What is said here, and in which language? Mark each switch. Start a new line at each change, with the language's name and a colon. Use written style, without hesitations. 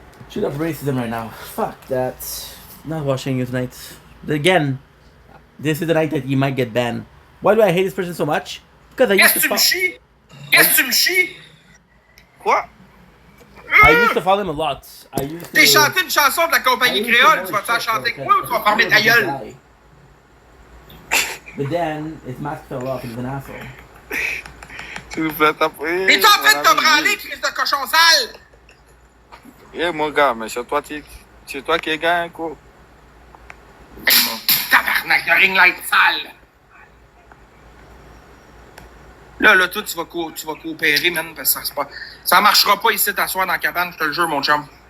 English: Shoot up racism right now. Fuck that. Not watching you tonight. Again, this is the night that you might get banned. Why do I hate this person so much? Because I used to
French: que tu me chies? Qu'est-ce que tu me chies? Quoi?
English: I used to follow him a lot. I used to.
French: T'es chanté une chanson de la compagnie créole, tu vas-tu en chanter avec moi ou tu vas fermer ta gueule?
English: But then his mask fell off and he's an asshole.
French: S'il vous plaît, taper. T'es-tu en train de te branler, crise de cochon sale? Eh, mon gars, mais c'est toi qui es gain, quoi. Hey, mon tabarnak de ring light sale! Là, toi, tu vas coopérer, man, parce que ça marchera pas ici t'asseoir dans la cabane, je te le jure, mon chum.